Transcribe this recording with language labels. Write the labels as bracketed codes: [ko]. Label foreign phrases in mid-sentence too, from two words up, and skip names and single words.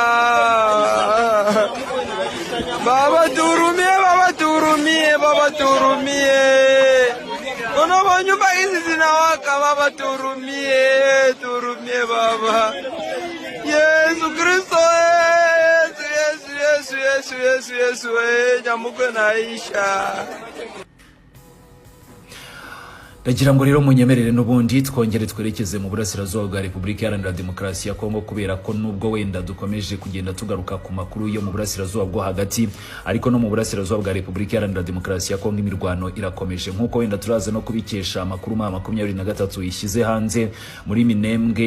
[sw] Baba turumie. Kuna manyumba hizi zinawaka, Baba turumie Baba. Yesu Kristo, Yesu, Nyamugwe naisha. [rw] Ndagira ngo rero munyemerere n'ubundi twongere twerekeze mu burasirazuba bwa Repubulika Iharanira Demokarasi ya Kongo, kubera ko nubwo wenda dukomeje kugenda tugaruka ku makuru yo mu burasirazuba bwo hagati, ariko no mu burasirazuba bwa Repubulika Iharanira Demokarasi ya Kongo imirwano irakomeje, nkuko wenda turaza no kubikesha amakuru 23 ishyize hanze muri Minembwe.